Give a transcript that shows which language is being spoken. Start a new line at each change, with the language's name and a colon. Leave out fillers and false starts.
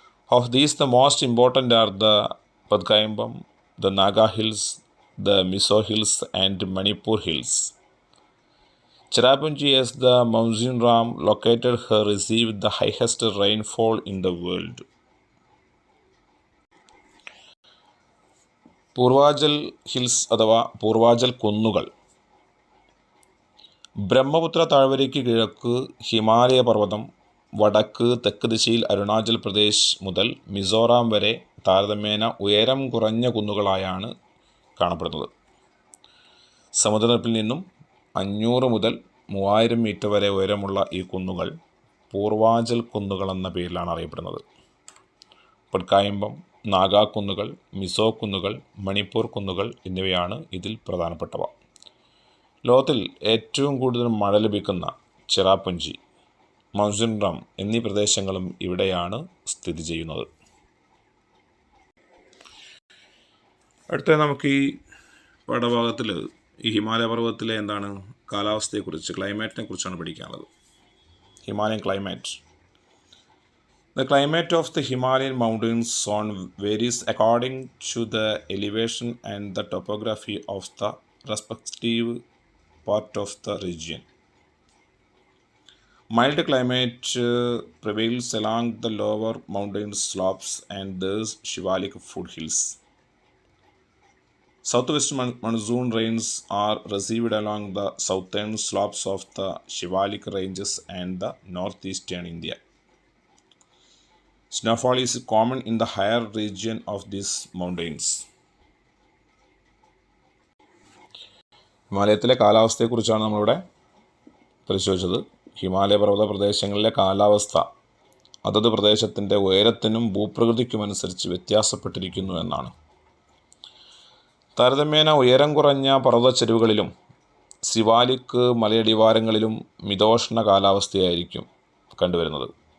English: Of these, the most important are the Padkayambam, the Naga Hills, the Mizo Hills and Manipur Hills. Cherrapunji, as the Mountain Ram located here, received the highest rainfall in the world.
Malayalam: Purvachal hills അഥവാ പൂർവാചൽ കുന്നുകൾ. ബ്രഹ്മപുത്ര താഴ്വരയ്ക്ക് കിഴക്ക് ഹിമാലയ പർവ്വതം, വടക്ക് തെക്ക് ദിശയിൽ അരുണാചൽ പ്രദേശ് മുതൽ മിസോറാം വരെ താരതമ്യേന ഉയരം കുറഞ്ഞ കുന്നുകളായാണ് കാണപ്പെടുന്നത്. സമുദ്രനിരപ്പിൽ നിന്നും 500 മുതൽ 3000 മീറ്റർ വരെ ഉയരമുള്ള ഈ കുന്നുകൾ പൂർവാചൽ കുന്നുകൾ എന്ന പേരിലാണ് അറിയപ്പെടുന്നത്. പട്കായമ്പം, നാഗാ കുന്നുകൾ, മിസോ കുന്നുകൾ, മണിപ്പൂർ കുന്നുകൾ എന്നിവയാണ് ഇതിൽ പ്രധാനപ്പെട്ടവ. ലോകത്തിൽ ഏറ്റവും കൂടുതൽ മഴ ലഭിക്കുന്ന ചിറാപുഞ്ചി, മൗസിൻറാം എന്നീ പ്രദേശങ്ങളും ഇവിടെയാണ് സ്ഥിതി ചെയ്യുന്നത്. അടുത്ത നമുക്ക് ഈ പാഠഭാഗത്തിൽ ഈ ഹിമാലയ പർവ്വതത്തിലെ കാലാവസ്ഥയെക്കുറിച്ച് ക്ലൈമറ്റിനെ കുറിച്ചാണ് പഠിക്കാനുള്ളത്.
English: Himalayan climate. The climate of the Himalayan mountains zone varies according to the elevation and the topography of the respective part of the region. Mild climate prevails along the lower mountain slopes and the Shivalik foothills. Southwest monsoon rains are received along the southern slopes of the Shivalik ranges and the northeastern India. Snowfall is common in the higher region of these mountains.
Malayalam: ഹിമാലയത്തിലെ കാലാവസ്ഥയെക്കുറിച്ചാണ് നമ്മളിവിടെ പരിശോധിച്ചത്. ഹിമാലയ പർവ്വത പ്രദേശങ്ങളിലെ കാലാവസ്ഥ അതത് പ്രദേശത്തിൻ്റെ ഉയരത്തിനും ഭൂപ്രകൃതിക്കുമനുസരിച്ച് വ്യത്യാസപ്പെട്ടിരിക്കുന്നു എന്നാണ്. താരതമ്യേന ഉയരം കുറഞ്ഞ പർവ്വതച്ചെരുവുകളിലും സിവാലിക് മലയടിവാരങ്ങളിലും മിതോഷ്ണ കാലാവസ്ഥയായിരിക്കും കണ്ടുവരുന്നത്.